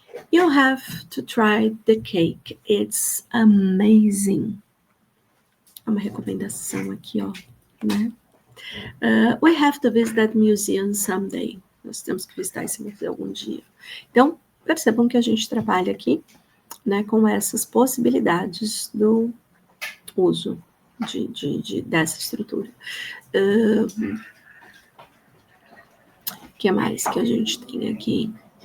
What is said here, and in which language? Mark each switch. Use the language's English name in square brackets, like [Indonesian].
[English] You have to try the cake. It's amazing. [Portuguese] É uma recomendação aqui, ó, né? [English] We have to visit that museum someday. [Portuguese] Nós temos que visitar esse museu algum dia. Então, percebam que a gente trabalha aqui, né, com essas possibilidades do uso dessa estrutura. O que mais que a gente tem aqui?